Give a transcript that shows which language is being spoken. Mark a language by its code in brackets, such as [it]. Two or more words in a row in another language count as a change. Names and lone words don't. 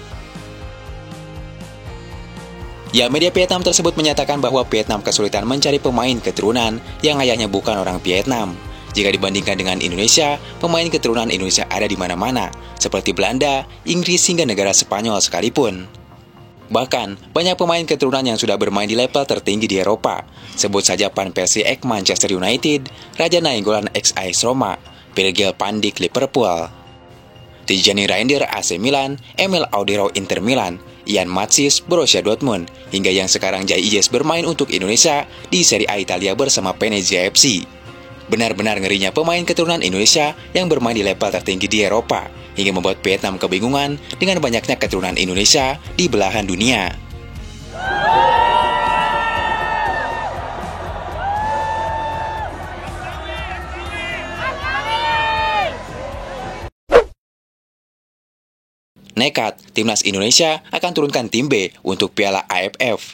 [id] Ya, media Vietnam tersebut menyatakan bahwa Vietnam kesulitan mencari pemain keturunan yang ayahnya bukan orang Vietnam. Jika dibandingkan dengan Indonesia, pemain keturunan Indonesia ada di mana-mana, seperti Belanda, Inggris, hingga negara Spanyol sekalipun. Bahkan, banyak pemain keturunan yang sudah bermain di level tertinggi di Eropa. Sebut saja Van Persie ex Manchester United, Raja Nainggolan ex AS Roma, Virgil van Dijk Liverpool, Tijani Reinders AC Milan, Emil Audero Inter Milan, Ian Matsis Borussia Dortmund, hingga yang sekarang Jai Ijes bermain untuk Indonesia di Serie A Italia bersama Venezia FC. Benar-benar ngerinya pemain keturunan Indonesia yang bermain di level tertinggi di Eropa, hingga membuat Vietnam kebingungan dengan banyaknya keturunan Indonesia di belahan dunia. Nekat, timnas Indonesia akan turunkan tim B untuk Piala AFF.